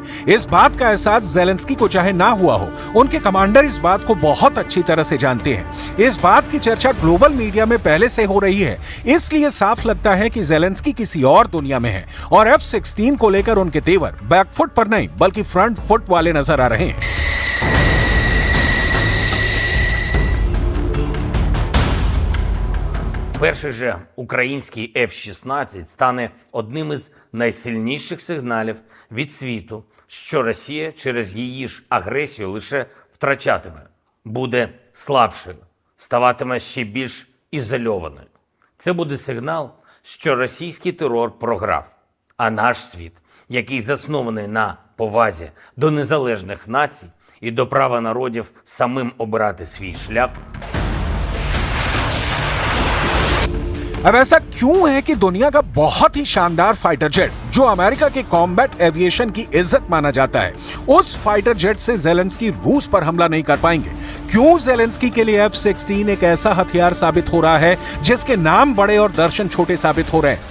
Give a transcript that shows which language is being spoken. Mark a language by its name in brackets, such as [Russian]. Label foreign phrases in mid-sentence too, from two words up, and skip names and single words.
[Hindi] इस बात का एहसास ज़ेलेंस्की को चाहे ना हुआ हो, उनके कमांडर इस बात को बहुत अच्छी तरह से जानते हैं। इस बात की चर्चा [English] global media [Hindi] में पहले से हो रही है, इसलिए साफ लगता है कि ज़ेलेंस्की किसी और दुनिया में है और F-16 को लेकर उनके तेवर बैकफुट पर नहीं बल्कि [English] front foot [Hindi] वाले नजर आ रहे हैं। [Ukrainian] Перший же український F-16 стане одним із найсильніших сигналів від світу, що Росія через її ж агресію лише втрачатиме, буде слабшою, ставатиме ще більш ізольованою. Це буде сигнал, що російський терор програв, а наш світ, який заснований на повазі до незалежних націй і до права народів самим обирати свій шлях, [Hindi] अब ऐसा क्यों है कि दुनिया का बहुत ही शानदार [English] fighter jet [Hindi] जो अमेरिका के [English] combat aviation [Hindi] की इज्जत माना जाता है, उस [English] fighter jet [Hindi] से ज़ेलेंस्की रूस पर हमला नहीं कर पाएंगे? क्यों ज़ेलेंस्की के लिए F-16 एक ऐसा हथियार साबित हो रहा है जिसके नाम बड़े और दर्शन छोटे साबित हो रहे हैं?